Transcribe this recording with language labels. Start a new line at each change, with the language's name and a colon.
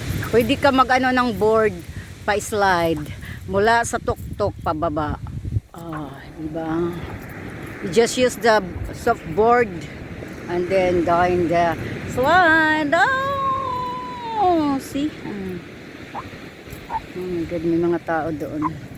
Filipino: Pwede ka mag-ano ng board pa-slide mula sa tuktok pababa. Diba?
English: You just use the soft board and then down the slide. Oh, see? Oh my God,
Filipino: may mga tao doon.